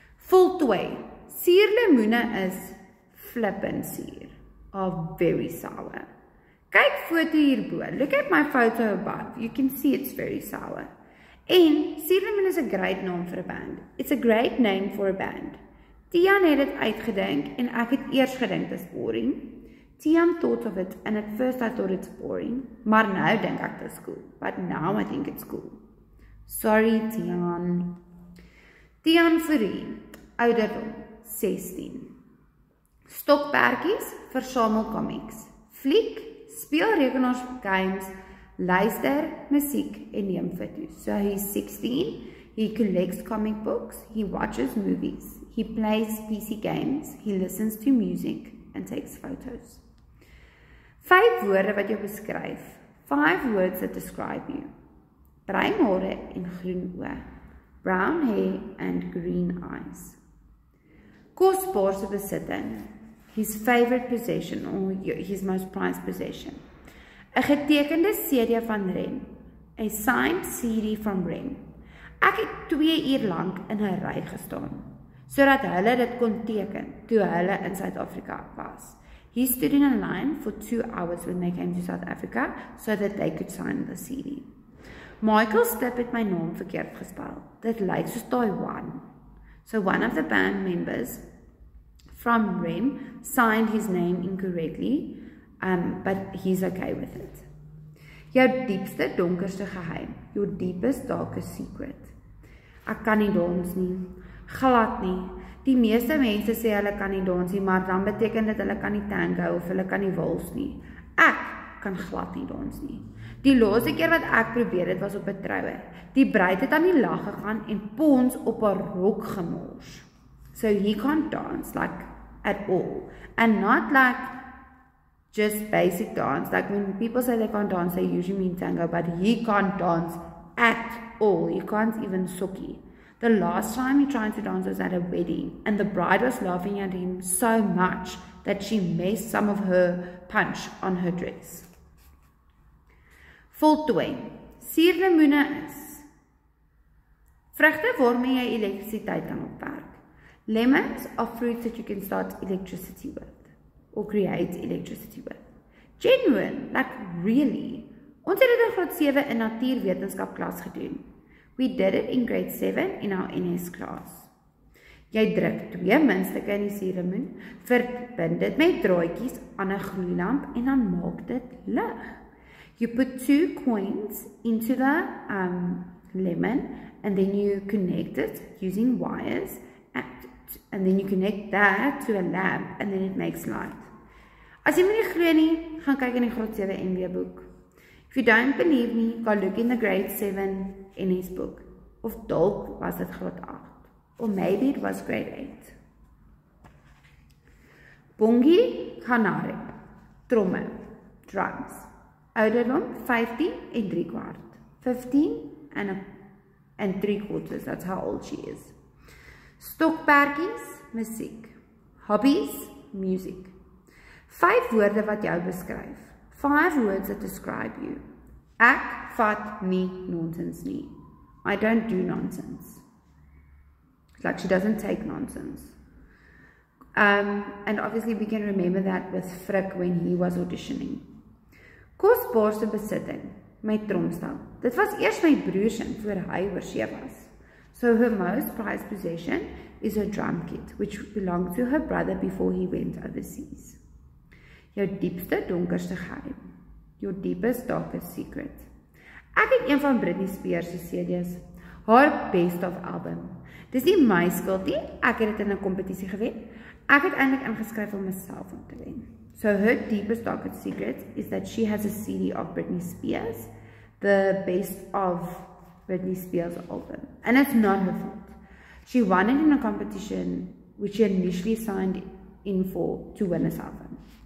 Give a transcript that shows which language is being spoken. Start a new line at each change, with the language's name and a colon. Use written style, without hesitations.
Afrikaans: Voltooi. Suurlemoene is flippin' suur,
English: are very sour.
Afrikaans: Kyk foto hierbo.
English: Look at my photo above. You can see it's very sour.
Afrikaans: En suurlemoen
English: is a great name for a band. It's a great name for a band.
Afrikaans: Tiaan het dit uitgedink en ek het eers gedink dit is boring.
English: Tiaan thought of it and at first I thought it's boring,
Afrikaans: maar nou dink ek dit is cool.
English: But now I think it's cool. Sorry Tiaan.
Afrikaans: Tiaan Fourie, ouderdom 16. Stokperdjies, versamel comics. Fliek, speel rekenaars games, luister musiek en neem foto's.
English: So he's 16, he collects comic books, he watches movies, he plays PC games, he listens to music and takes photos.
Afrikaans: 5 woorde wat jou beskryf.
English: 5 words that describe you.
Afrikaans: Bruin hare en groen oë.
English: Brown hair and green eyes.
Afrikaans: Kosbaarste besitting.
English: His favorite possession or his most prized possession.
Afrikaans: 'n getekende CD van Rem.
English: A signed CD from Rem.
Afrikaans: Ek het 2 uur lank in 'n ry gestaan sodat hulle dit kon teken toe hulle in Suid-Afrika was.
English: He stood in a line for 2 hours when they came to South Africa so that they could sign the CD.
Afrikaans: Michael Stipp het my naam verkeerd gespel. Dit lyk soos Taiwan.
English: So one of the band members from Rem signed his name incorrectly, but he's okay with it.
Afrikaans: Jou diepste, donkerste geheim.
English: Your deepest, darkest secret.
Afrikaans: Ek kan nie dans nie. Glad nie. Die meeste mense sê hulle kan nie dans nie, maar dan beteken dit hulle kan nie tango of hulle kan nie wals nie. Ek kan glad nie dans nie. Die laaste keer wat ek probeer het was op 'n troue. Die bruid het aan die lag gegaan en pons op haar rok gemors.
English: So he can't dance like at all. And not like just basic dance. Like when people say they can't dance, they usually mean tango, but he can't dance at all. You can't even sokkie. The last time he tried to dance was at a wedding, and the bride was laughing at him so much that she messed some of her punch on her dress.
Afrikaans: Voltooi. Suurlemoene is vrugte waarmee jy elektrisiteit kan opwerk.
English: Lemons are fruits that you can start electricity with or create electricity with. Genuine, like really.
Afrikaans: Ons het dit in graad 7 in natuurwetenskap klas gedoen.
English: We did it in grade 7 in our NS class.
Afrikaans: Jy druk 2 muntstukke in die suurlemoen, verbind dit met draadjies aan 'n gloeilamp en dan maak dit lig.
English: You put 2 coins into the lemon and then you connect it using wires and then you connect that to a lamp and then it makes light.
Afrikaans: As jy my nie glo nie, gaan kyk in die graad 7 NW boek.
English: If you don't believe me, go look in the grade 7 NS book.
Afrikaans: Of dalk was dit graad 8.
English: Or maybe it was grade 8.
Afrikaans: Bongi Kanare. Tromme. Drums. Ouderdom 15 en 3/4.
English: 15 and 3/4. That's how old she is.
Afrikaans: Stokperdjies, musiek.
English: Hobbies, music.
Afrikaans: 5 woorde wat jou beskryf.
English: 5 words that describe you.
Afrikaans: Ek vat nie nonsens nie.
English: I don't do nonsense. It's like she doesn't take nonsense. And obviously we can remember that with Frik when he was auditioning.
Afrikaans: Kosbaarste besitting, my tromstel. Dit was eers my broer se voor hy oorsee was.
English: So her most prized possession is her drum kit, which belonged to her brother before he went overseas.
Afrikaans: Jou diepste, donkerste geheim.
English: Your deepest, darkest secret.
Afrikaans: Ek het een van Britney Spears se CD's, haar best of album. Dis nie my skuld nie, ek het dit in 'n kompetisie gewen. Ek het eintlik ingeskryf om myself om te wen.
English: So her deepest, darkest secret is that she has a CD of Britney Spears, the best of Britney Spears album. And it's not her fault. She won it in a competition which she initially signed in for to win this album.